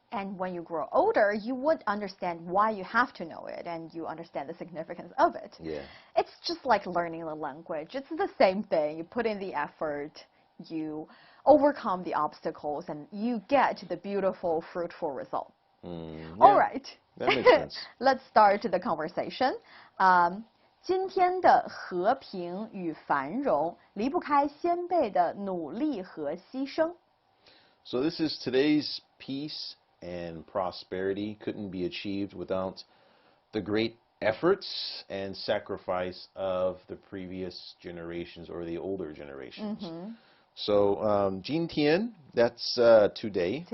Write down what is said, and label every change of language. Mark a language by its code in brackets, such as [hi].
[en] And when you grow older, you would understand why you have to know it, and you understand the significance of it. Yeah. It's just like learning a language. It's the same thing. You put in the effort, you overcome the obstacles, and you get the beautiful, fruitful result. Yeah, All right. That makes sense. Let's start the conversation. [zh] 今天的和平与繁荣离不开先辈的努力和牺牲。 [en] So this is today's peace and prosperity couldn't be achieved without the great efforts and sacrifice of the previous generations or the older generations. So [zh] 今天, [en] that's today.